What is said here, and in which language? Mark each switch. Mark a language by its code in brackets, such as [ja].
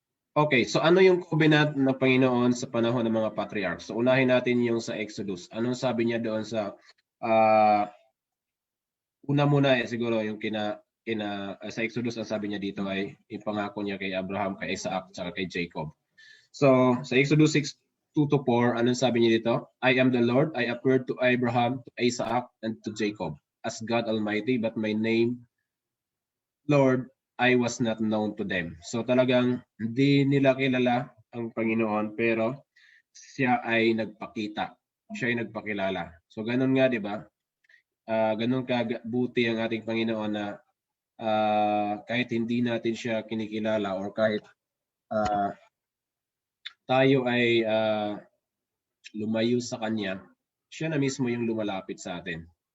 [tl] Okay, so ano yung [en] covenant [tl] ng Panginoon sa panahon ng mga patriarchs? So unahin natin yung sa Exodus. Anong sabi niya doon sa una muna siguro yung sa Exodus, ang sabi niya dito ay ipangako niya kay Abraham, kay Isaac, at kay Jacob. So sa Exodus 6:2-4, anong sabi niya dito? [en] I am the Lord, I appeared to Abraham, to Isaac, and to Jacob as God Almighty, but my name, Lord, I was not known to them. [tl] So talagang hindi nila kilala ang Panginoon, pero siya ay nagpakita. Siya ay nagpakilala. So ganun nga, di ba? Ganun kabuti ang ating Panginoon na kahit hindi natin siya kinikilala or kahit tayo ay lumayo sa Kanya, siya na mismo yung lumalapit sa atin.